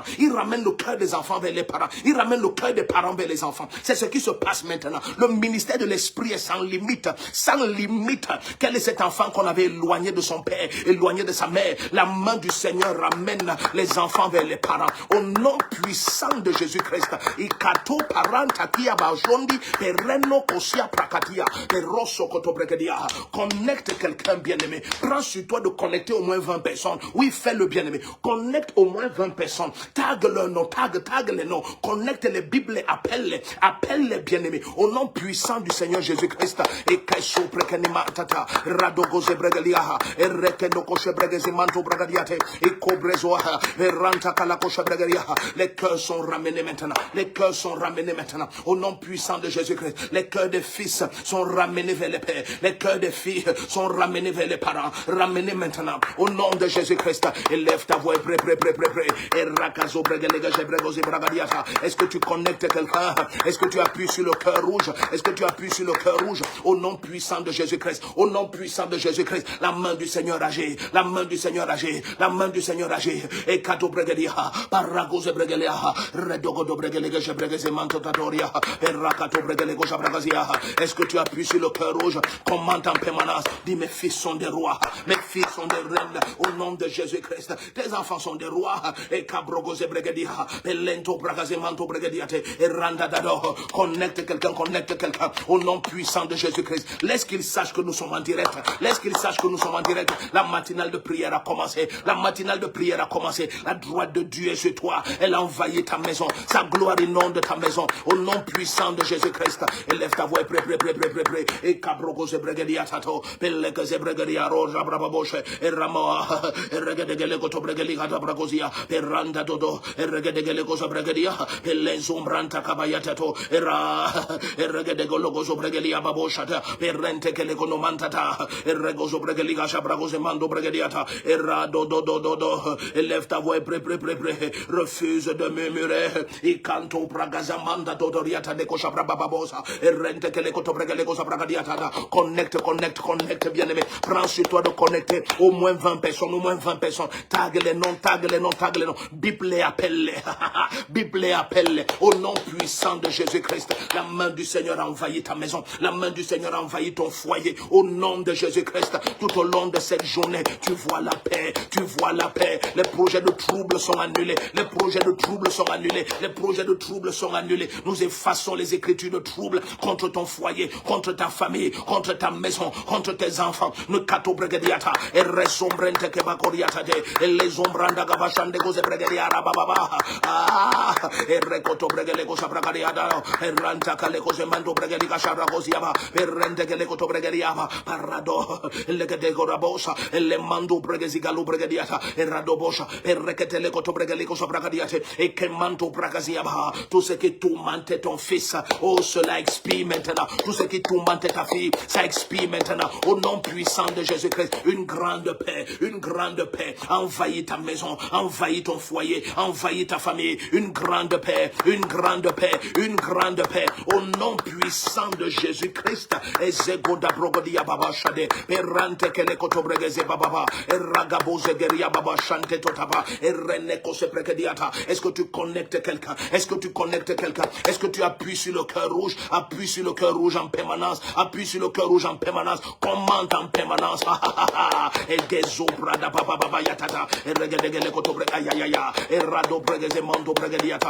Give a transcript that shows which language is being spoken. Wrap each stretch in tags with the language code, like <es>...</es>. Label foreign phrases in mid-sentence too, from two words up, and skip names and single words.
<fr>Il ramène le cœur des enfants vers les parents. Il ramène le cœur des parents vers les enfants. C'est ce qui se passe maintenant. Le ministère de l'Esprit est sans limite. Sans limite. Quel est cet enfant qu'on avait éloigné de son père, éloigné de sa mère? La main du Seigneur ramène les enfants vers les parents. Au nom puissant de Jésus-Christ. Ikato paranta kia bajondi pereno kosia prakatia peroso koto bregedia. Connecte quelqu'un bien-aimé. Prends sur toi de connecter au moins 20 personnes. Oui, fais le bien-aimé. Connecte au moins 20 personnes. Tag leur nom, tag les noms. Connecte les Bibles, appelle les bien-aimés. Au nom puissant du Seigneur Jésus-Christ. Et kaisho prekenima tata radogoze bregelia et rekendo koche bregeze manto bragadiate et cobrezoa et ranta kala koche bregelia. Les cœurs sont ramenés maintenant. Les cœurs sont ramenés maintenant. Au nom puissant de Jésus-Christ. Les cœurs des fils sont ramenés vers les pères. Les cœurs des filles sont ramenés vers les parents. Ramenés maintenant. Au nom de Jésus-Christ. Élève ta voix. Pré. Et rakazo bregelega jebregoze bragadiata. Est-ce que tu connectes quelqu'un? Est-ce que tu appuies sur le cœur rouge? Est-ce que tu appuies sur le cœur rouge? Au nom puissant de Jésus-Christ. Au nom puissant de Jésus-Christ. La main du Seigneur agit. La main du Seigneur agit. La main du Seigneur agit. Et kato bregelia. Paragoze bregelia. Redogodo bregelega jebregeze mantotatoria. Et rakato bregelego jabragazia. Est-ce que tu appuies sur le cœur rouge? Commande en permanence. Dis mes fils sont des rois. Mes fils sont des reines. Au nom de Jésus-Christ. Tes enfants sont des rois. Et cabrogoze bregedia. Et lento bragaze manto bregediate. Et randa dado. Connecte quelqu'un. Au nom puissant de Jésus-Christ. Laisse qu'ils sachent que nous sommes en direct. Laisse qu'ils sachent que nous sommes en direct. La matinale de prière a commencé. La matinale de prière a commencé. La droite de Dieu est sur toi. Elle a envahi ta maison. Sa gloire inonde ta maison. Au nom puissant de Jésus-Christ. Élève ta voix. Pré. Et cabrogoze bregedia tato. Pelekeze bregedia roja brababoshe. Et ramoa. Et regedegele goto bregelia bragozia. Et randa dodo. Et regedegele gozo bregedia. Et lezumbranta kabayatato. Et ra. Et regedegolo gozo bregelia baboshata. Et rente kele konomantata. Et regozo bregelia shabragoze mando bregediata. Et ra dodo. Élève ta voix. Pré. Refuse de murmurer. Et canto bragazamanda dodoriata de koshabra bababosa. Et rente kele koto bregele gozo bragadiata. Connecte bien aimé. Prends sur toi de connecter au moins 20 personnes. Tag les noms. Bible appelle. Au nom puissant de Jésus-Christ. La main du Seigneur a envahi ta maison. La main du Seigneur a envahi ton foyer. Au nom de Jésus-Christ. Tout au long de cette journée, tu vois la paix. Les projets de trouble sont annulés. Nous effaçons les écritures de trouble contre ton foyer, contre ta famille, contre ta maison, contre tes enfants. Nous kato bregediata et resombrente ke bakoriata de et les ombranda gabashande goze bregediara baba et rekoto bregele goza bragadiada et ranta kale goze mando bregediga shabra goziaba et rente kele koto bregediaba parado le gede gorabosa et le mando bregeziga lu bregediata et radobosa et reketele koto bregele goza bragadiate et que mando bragaziaba. Tout ce qui tourmente ton fils, oh cela expire maintenant. Tout ce qui tourmente ta fille, ça expire maintenant. Au nom puissant de Jésus-Christ, une grande paix envahit ta maison, envahit ton foyer, envahit ta famille. Une grande paix, une grande paix, une grande paix. Au nom puissant de Jésus-Christ. Ezegoda brogodia baba shade, erante kele kotobregeze baba, eragaboze geria baba shante totaba, ereneko se prekediata. Est-ce que tu connectes quelqu'un? Est-ce que tu connectes quelqu'un? Est-ce que tu appuies sur le cœur rouge? Appuie sur le cœur rouge en permanence. Appuie sur le cœur rouge en permanence. Commande en permanence. Et des obras da baba baba yatata. Et regedegele kotobre ayaya. Et rado bregeze mando bregediata.</fr>